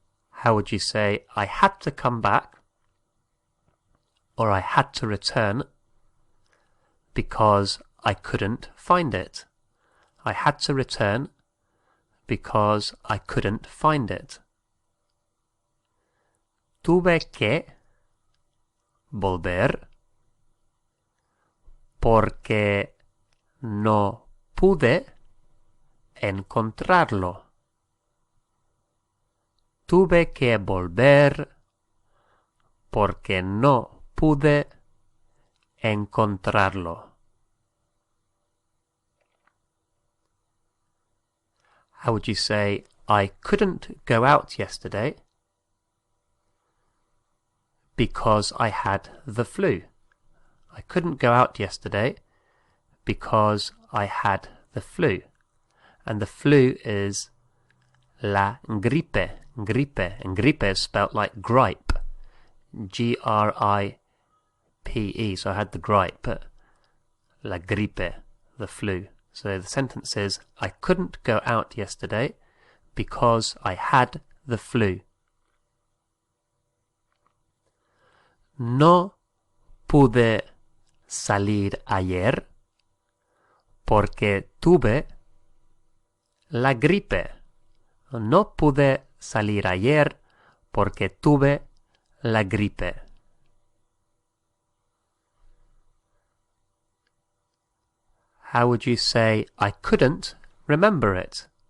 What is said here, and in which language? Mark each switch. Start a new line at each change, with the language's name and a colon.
English: How would you say, I had to come back, or I had to return, because I couldn't find it? I had to return because I couldn't find it.
Spanish: Tuve que volver porque no pude encontrarlo. Tuve que volver porque no pude encontrarlo.
English: How would you say, I couldn't go out yesterday because I had the flu? I couldn't go out yesterday because I had the flu. And the flu is la gripe, gripe. And gripe is spelt like gripe, G-R-I-P-E. So I had the gripe, la gripe, the flu. So the sentence is, I couldn't go out yesterday because I had the flu.
Spanish: No pude salir ayer porque tuve la gripe. No pude salir ayer porque tuve la gripe.
English: How would you say, I couldn't remember it?